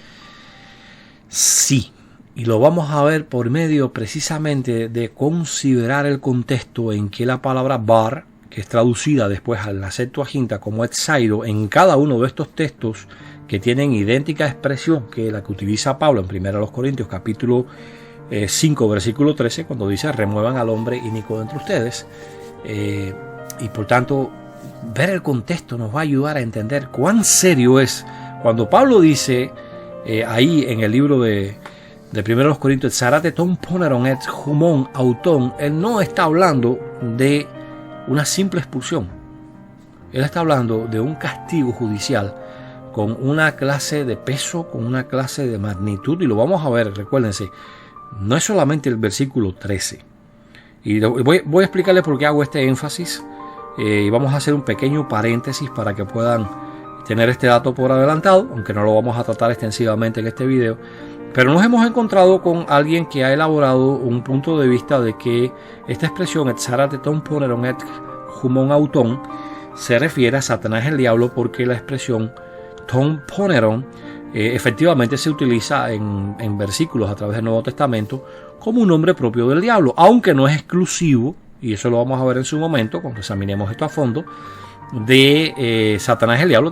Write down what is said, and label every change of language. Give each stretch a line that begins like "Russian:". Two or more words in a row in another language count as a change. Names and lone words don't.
Spanish: Sí, y lo vamos a ver por medio precisamente de considerar el contexto en que la palabra bar, que es traducida después a la Septuaginta como exairo, en cada uno de estos textos que tienen idéntica expresión que la que utiliza Pablo en 1 Corintios capítulo 5 versículo 13, cuando dice remuevan al hombre inicuo de entre ustedes, y por tanto ver el contexto nos va a ayudar a entender cuán serio es cuando Pablo dice ahí en el libro de 1 Corintios
Greek: ἐξάρατε τὸν πονηρὸν ἐξ ὑμῶν αὐτῶν.
Spanish: Él no está hablando de una simple expulsión, él está hablando de un castigo judicial con una clase de peso, con una clase de magnitud, y lo vamos a ver, recuérdense, no es solamente el versículo 13. Y voy a explicarles por qué hago este énfasis, y vamos a hacer un pequeño paréntesis para que puedan tener este dato por adelantado, aunque no lo vamos a tratar extensivamente en este video. Pero nos hemos encontrado con alguien que ha elaborado un punto de vista de que esta expresión
Greek: ἐξ ἄρατε τὸν πονηρὸν ἐξ ὑμῶν αὐτῶν
Spanish: se refiere a Satanás el diablo, porque la expresión
Greek: τὸν πονηρὸν
Spanish: efectivamente se utiliza en versículos a través del Nuevo Testamento como un nombre propio del diablo, aunque no es exclusivo, y eso lo vamos a ver en su momento cuando examinemos esto a fondo, de Satanás el diablo.